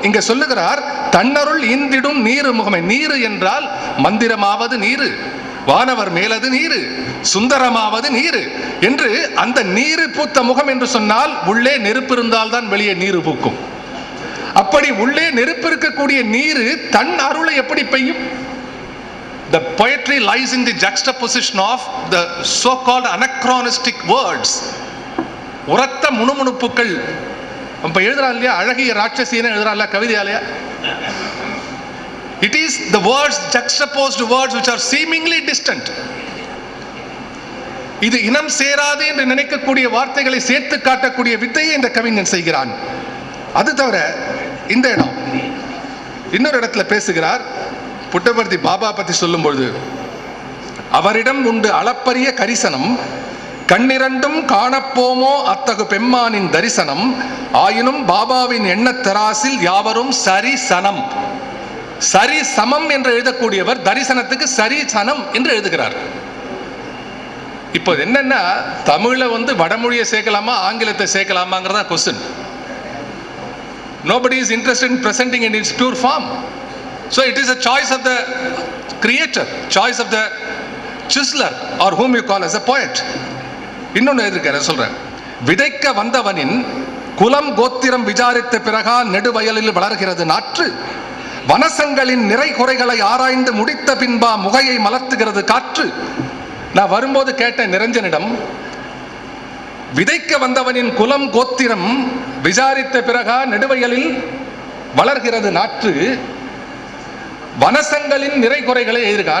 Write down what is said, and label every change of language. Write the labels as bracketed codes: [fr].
[ta] இங்க சொல்லுகிறார், தன்னருள் ஈந்திடும் நீரு முகமே. நீரு என்றால் மந்திரமாவது நீரு, வானவர் மேலது நீரு, சுந்தரமாவது நீரு என்று. அந்த நீரு பூத்த முகம் என்று சொன்னால் உள்ளே நெருப்பு இருந்தால் தான் வெளியே நீரு பூக்கும். அப்படி உள்ளே நெருப்பு இருக்கக்கூடிய நீரு தன் அருளை எப்படி பெய்யும்? [en] The poetry lies in the juxtaposition of the so-called anachronistic words. [ta] உரத்த முணுமுணுப்புக்கள். அப்ப எழுதுறா இல்லையா, அழகிய ராட்சசின்னு எழுதுறா இல்லையா கவிதையாலையா? [en] It is the words, juxtaposed words which are seemingly distant. [ta] இது இனம் சேராது என்று நினைக்கக்கூடிய வார்த்தைகளை சேர்த்து காட்டக்கூடிய வித்தையை இந்த கவிஞன் செய்கிறான். அது தவிர இந்த இடம், இன்னொரு இடத்துல பேசுகிறார், புட்டபர்த்தி பாபா பத்தி சொல்லும் பொழுது, அவரிடம் உண்டு அளப்பரிய கரிசனம், கண்ணிரண்டும் காணப்போமோ அத்தகு பெம்மானின் தரிசனம், ஆயினும் பாபாவின் எண்ணத் தராசில் யாவரும் சரி சனம். சரி சமம் என்று எழுதக்கூடியவர் தரிசனத்துக்கு சரி சனம் என்று எழுதுகிறார். இப்போ என்னன்னா, தமிழ்ல வடமொழியை சேர்க்கலாமா ஆங்கிலத்தை சேர்க்கலாமாங்கிறதா question. [en] Nobody is interested in presenting in its pure form. So it is a choice of the creator, choice of the chiseler, or whom you call as a poet. [ta] இன்னொன்று எழுதிருக்காரு, சொல்றேன், விதைக்க வந்தவனின் குலம் கோத்திரம் விசாரித்த பிறகா நெடுவயலில் வளர்கிறது நாற்று, வனசங்களின் நிறை குறைகளை ஆராய்ந்து முடித்த பின்பா முகையை மலர்த்துகிறது காற்று. நான் வரும்போது கேட்ட நிரஞ்சனிடம், விதைக்க வந்தவனின் குலம் கோத்திரம் விசாரித்த பிறகா நெடுவயலில் வளர்கிறது நாற்று, வனசங்களின் நிறை குறைகளை எழுதியிருக்கா.